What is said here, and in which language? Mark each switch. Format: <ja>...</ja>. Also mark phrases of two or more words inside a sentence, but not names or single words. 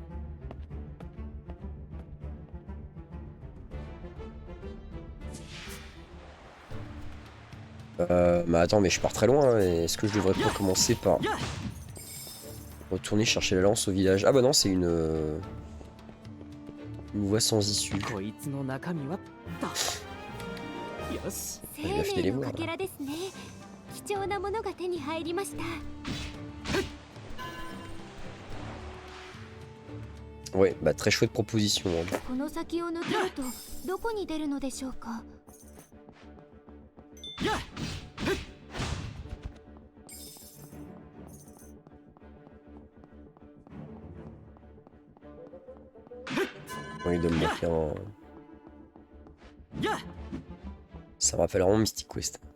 <fr>Mais attends, mais je pars très loin, hein. Est-ce que je devrais pas commencer par retourner chercher la lance au village? Ah bah non, c'est une voie sans issue.</fr> <ja>こいつの中身はとよし生命のかけらですね。貴重なものが手に入りました。</ja> <fr>Ouais, bah très chouette proposition, hein.</fr> <ja>この先を抜けるとどこに出るのでしょうか。</ja> <fr>Bon, il doit me manquer un... Ça me rappelle vraiment Mystic Quest.</fr>